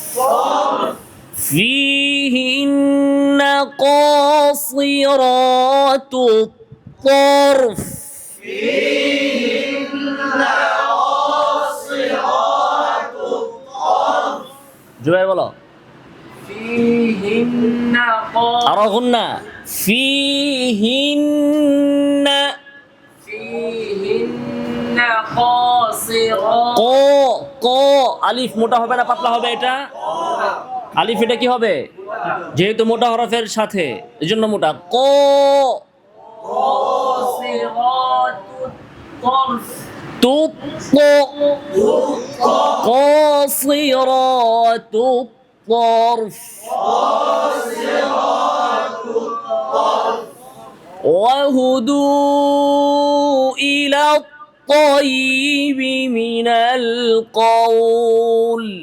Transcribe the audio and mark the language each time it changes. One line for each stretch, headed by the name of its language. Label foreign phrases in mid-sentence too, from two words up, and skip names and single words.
Arabic: فيهن قاصرات الطرف.
Bangla: জুবাইর বলো। আরো গুন্না।
Arabic: ফিহিন্না, ক, ক।
Bangla: আলিফ মোটা হবে না পাতলা হবে? এটা আলিফ, এটা কি হবে? যেহেতু মোটা হরফের সাথে, এজন্য মোটা। ক, তুত ত,
Arabic: قاصرات الطرف. وهدوا إلى الطيب من القول.